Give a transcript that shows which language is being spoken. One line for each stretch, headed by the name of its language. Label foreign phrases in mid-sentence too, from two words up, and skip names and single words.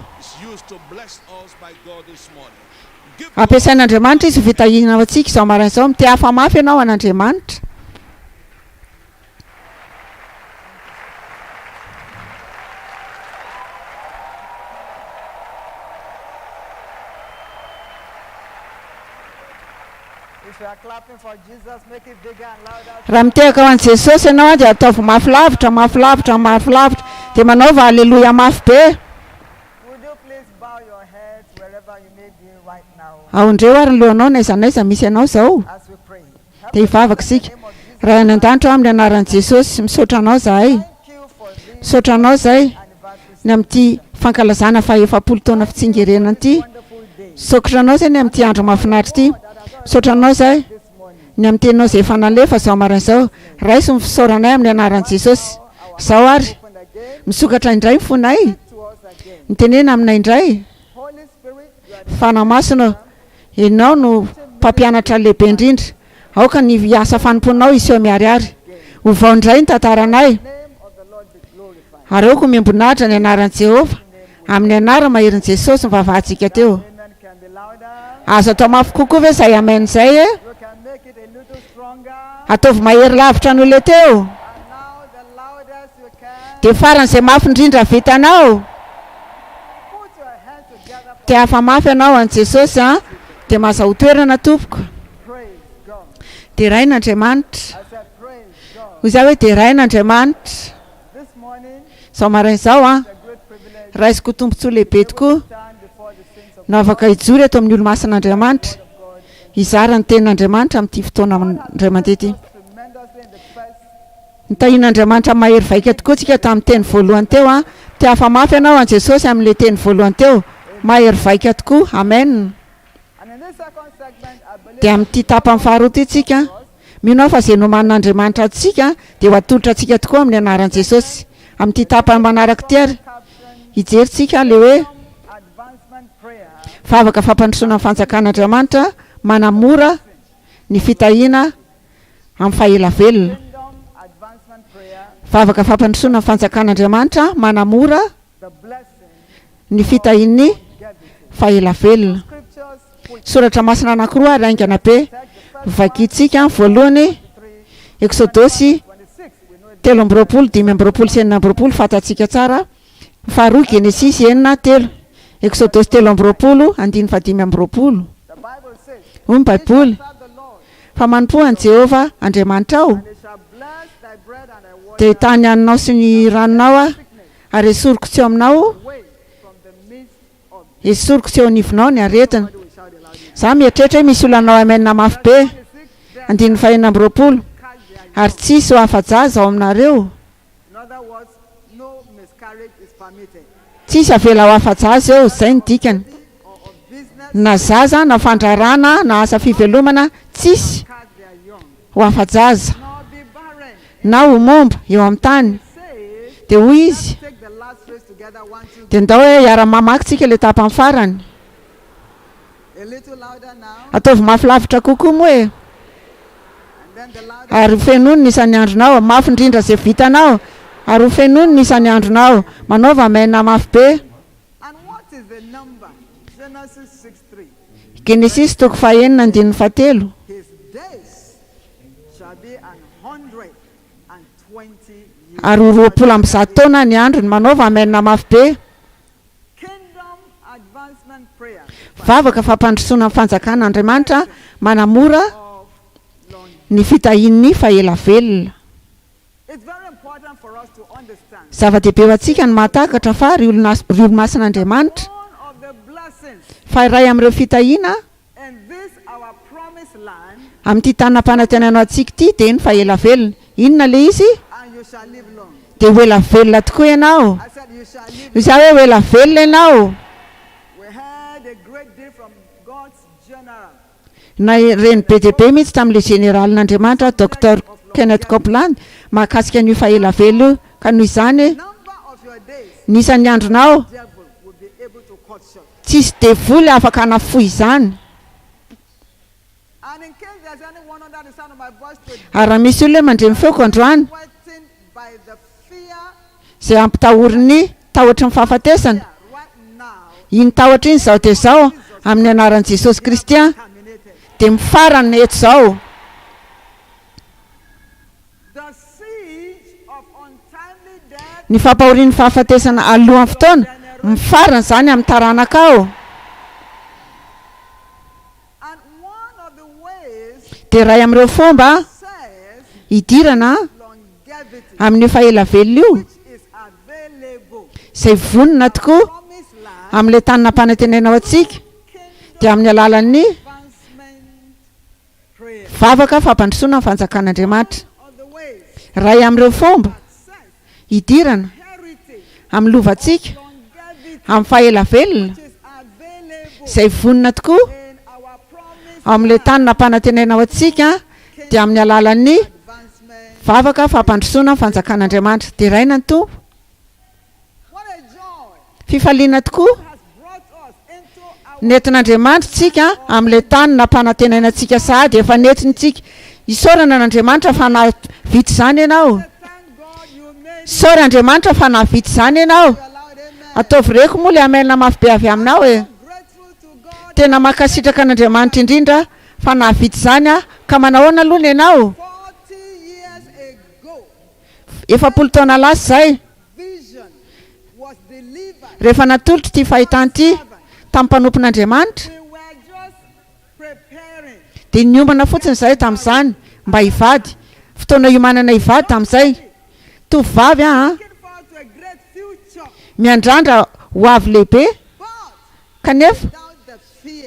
English: is used to bless us by God this morning. Give
Malagasy: ampiasain'Andriamanitra izy ho fitahina ao antsika zao maran'izao mity hafa mafy ianao an'Andriamanitra
English: If you are clapping for Jesus, make it bigger and louder.
Malagasy: raha mitehaka ho an'i Jesosy ianao dia ataovy mafilavitra dia manaova aleloia mafy be
English: Would you please bow your head wherever you may be right now
Malagasy: aondreo ary ny lohanao naizanaiza misy ianao zao
English: as we pray? Help
Malagasy: dia hivavaka isika raha any an-danitra amin'ny anaran'i Jesosy misaotra anao zahay
English: Thank you for this
Malagasy: misaotra anao zay
English: anniversary.
Malagasy: ny amin'ity fankalazana faha-efapolo taona fitsingerenana ity
English: Wonderful day.
Malagasy: misaotra anao zay ny amin'ity andro mahafinaritra ity misaotra anao zay
English: This morning.
Malagasy: ny amin'ny teninao zay efa nalefa zao maran'izao raiso ny fisaoranay amin'ny anaran'i Jesosy zao ary
English: Open again
Malagasy: misokatra indray ny fonay
English: to us again.
Malagasy: mitenena aminay indray
English: Holy Spirit, you are the
Malagasy: fanamasina ianao no mpampianatra lehibe indrindra aoka ny asa fanomponao iseho miariary ho vao indray ny tantaranay
English: name of the Lord be glorified.
Malagasy: ary aoko miambonahitra ny anaran'i Jehova amin'ny anara maherin'i Jesosy mivavahantsika teo
English: Amen can be louder.
Malagasy: azo atao mafy kokoa ve zay amen zay e
English: You can make it a little stronger.
Malagasy: ataovy mahery lavitra an'olo teo
English: And now the loudest you can.
Malagasy: dia faran'izay mafy indrindra vitanao
English: Put your hands together for
Malagasy: dia hafa mafy ianao an'i Jesosy a dia mahazaho toerana tompoko
English: praise God.
Malagasy: dia rain'Andriamanitra
English: I said praise God.
Malagasy: hoy za hoe dia rain'Andriamanitra
English: This morning,
Malagasy: zao marain'izao a
English: it's a great privilege to
Malagasy: raisiko tombontsoa lehibe tokoa
English: stand before the saints of
Malagasy: no afaka hijory eto amin'ny olo-masan'Andriamanitra
English: God.
Malagasy: izara ny tenin'Andriamanitra amin'ity fotoana indray mandeha ity
English: Tremendously in the first
Malagasy: nitahin'Andriamanitra mahery vaika tokoa tsika tamin'ny teny voalohany teo a tia hafa mafy ianao an Jesosy amin'le teny voalohany teo mahery vaika tokoa amen
English: and in this second segment, I believe
Malagasy: dia amin'ity tapany faharoa ty tsika mino aho fa zay noman'Andriamanitra atsika dia ho atolotra atsika tokoa amin'ny anaran'i Jesosy amin'ity tapany manaraka ty ary
English: caption
Malagasy: hijeritsika le hoe
English: advancement prayer
Malagasy: favaka fampandrosoana amin'ny fanjakan'Andriamanitra manamora ny fitahiana amin'ny fahelavelona
English: kingdom advancement prayer,
Malagasy: favaka fampandrosoana amin'ny fanjakan'Andriamanitra manamora
English: the blessing
Malagasy: ny fitahiany
English: get it.
Malagasy: fahelavelona
English: Scriptures which
Malagasy: soratra masina anankiroa ary aingana be
English: take the first
Malagasy: vakitsika voalohany 3, Eksodosy 26.
English: We know it.
Malagasy: telo ambiroapolo dimy ambiroapolo sy enina ambiroapolo fatatsika tsara faharoa Genesisy enina telo Eksodosy telo ambiroapolo andiny fadimy ambiroapolo
English: The Bible says,
Malagasy: hoy ny baiboly
English: serve the Lord,
Malagasy: fa manompo an Jehova Andriamanitra ao
English: and they shall bless thy bread and thy water
Malagasy: dia tany haninao sy ny ranonao a ary esoriko tsy eo aminao
English: away from the midst of
Malagasy: esoriko tsy eo anivinao ny aretina
English: we shout the loudest.
Malagasy: za mieritreritra hoe misy olanao amenina mafy be
English: 26, there
Malagasy: andiny fahenina ambiroapolo
English: catch their
Malagasy: ary tsisy ho afa-jaza ao aminareo
English: In other words, no miscarriage is permitted.
Malagasy: tsisy avela ho afa-jaza eo zay ny dikany
English: Or of business,
Malagasy: na zaza na fandrarana na asa fivelomana tsisy
English: catch their young.
Malagasy: ho afa-jaza
English: Nor be barren.
Malagasy: na ho momba eo amin'ny tany
English: Say,
Malagasy: dia hoy izy
English: take the last phrase together, 1, 2,
Malagasy: dia ndao hoe iara-mamakytsika le tapany farany
English: a little louder now.
Malagasy: ataovy mafy lavitra kokoa moa e
English: And then the louder.
Malagasy: ary ho fenony ny isan'ny andronao mafy indrindra zay vitanao ary ho fenony ny isan'ny andronao manaova maina mafy be Genesis toko 4:7.
English: His days shall be 120 years.
Malagasy: Ary 20 taona ny androny manaova amenina mafy be.
English: Kingdom advancement prayer
Malagasy: Vavaka fampandrosoana amin'ny fanjakan'Andriamanitra manamora
English: of longevity.
Malagasy: ny fitahin'ny faela velona.
English: It's very important for us to understand
Malagasy: Zava-dehibe ho antsika ny mahatakatra fa ry olo-masin'Andriamanitra
English: one of the blessings
Malagasy: fa iray amin'ireo fitahiana
English: in this our promised land,
Malagasy: amin'ity tanam-panantenana antsika ity dia ny faela velona. Inona le izy?
English: and you shall live long.
Malagasy: Dia ho ela velona tokoa ianao.
English: I said you shall live.
Malagasy: Izaho hoe ho ela velona ianao.
English: We heard a great deal from God's general.
Malagasy: Na reny be dia be mihitsy tamin'ilay generalin'Andriamanitra Dr Kenneth Copeland mahakasika an'io faela velona io. Ka noho izany
English: Number of your days,
Malagasy: ny isan'ny andronao
English: devil will be able to cut short.
Malagasy: tsisy devoly afaka hanafoy izany.
English: And in case there's anyone under the sound of my voice today,
Malagasy: Ary raha misy olona mandremy feoko androany
English: waiting by the fear
Malagasy: izay ampitahoriny tahotra ny fahafatesana,
English: right now,
Malagasy: iny tahotra iny zao dia zao amin'ny anaran'i Jesosy Kristy
English: terminated.
Malagasy: dia mifarana eto zao.
English: The siege of untimely death
Malagasy: Ny fampahorian'ny fahafatesana alohan'ny fotoana mifarana izany amin'ny taranaka ao.
English: and one of the ways
Malagasy: Dia iray amin'ireo fomba
English: says
Malagasy: hidirana
English: longevity,
Malagasy: amin'ny faela velona io
English: which is available.
Malagasy: izay vonona tokoa
English: Promised land,
Malagasy: amin'ilay tanina mpanantenana ao antsika
English: kingdom
Malagasy: dia amin'ny alalan'ny
English: advancement prayer.
Malagasy: vavaka fampandrosoana amin'ny fanjakan'Andriamanitra.
English: Of the ways
Malagasy: Iray amin'ireo fomba
English: says
Malagasy: hidirana
English: heritage,
Malagasy: amin'ny lovantsika
English: longevity,
Malagasy: amin'ny faela velona
English: which is available
Malagasy: izay vonona tokoa
English: in our promised
Malagasy: amin'ilay tanina mpanantenana ao antsika dia amin'ny alalan'ny
English: advancement.
Malagasy: vavaka fampandrosoana amin'ny fanjakan'Andriamanitra. Dia raina ny tompo,
English: What a joy
Malagasy: fifaliana tokoa
English: has brought us into our
Malagasy: nentin'Andriamanitra tsika amin'ilay tanina mpanantenana antsika sahady efa nentintsika. Isaorana n'Andriamanitra fa nahavita izany ianao.
English: thank God you made
Malagasy: Saory Andriamanitra fa nahavita izany ianao.
English: allowed. Amen.
Malagasy: Ataovy reko moa le amelina mafy be avy aminao e.
English: Grateful to God.
Malagasy: Tena mankasitraka an'Andriamanitra indrindra fa nahavita izany ka manahoana aloha ny ianao.
English: 40 years ago,
Malagasy: 70 taona lasa izay
English: vision was delivered.
Malagasy: rehefa natolotra ity fahitana ity tamin'ny mpanompon'Andriamanitra
English: We were just preparing.
Malagasy: dia niombana fotsiny izay tamin'izany mba hivady. Fotoana iomanana hivady tamin'izay. Tovovavy
English: Looking forward to a great future.
Malagasy: miandrandra ho avy lehibe
English: But
Malagasy: kanefa
English: without the fear.